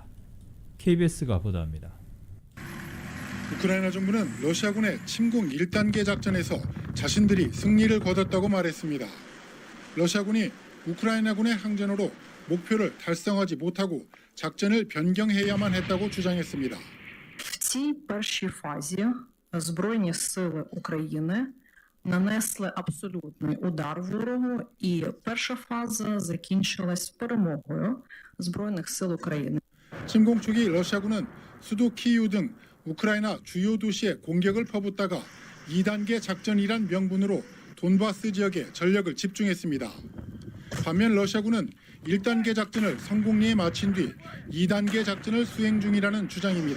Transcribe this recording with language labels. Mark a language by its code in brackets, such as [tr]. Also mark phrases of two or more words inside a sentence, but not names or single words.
[ko] KBS가 보도합니다. 우크라이나 정부는 러시아군의 침공 1단계 작전에서 자신들이 승리를 거뒀다고 말했습니다. 러시아군이 우크라이나군의 항전으로 목표를 달성하지 못하고 작전을 변경해야만 했다고 주장했습니다. [uk] В цій першій фазі Збройні сили України нанесли абсолютний удар ворогу, і перша фаза закінчилась перемогою Збройних сил України. [ko] 침공 초기 러시아군은 수도 키이우 등 우크라이나 주요 도시에 공격을 퍼붓다가 2단계 작전이란 명분으로 돈바스 지역에 전력을 집중했습니다. 반면 러시아군은 1단계 작전을 성공리에 마친 뒤 2단계 작전을 수행 중이라는 주장입니다.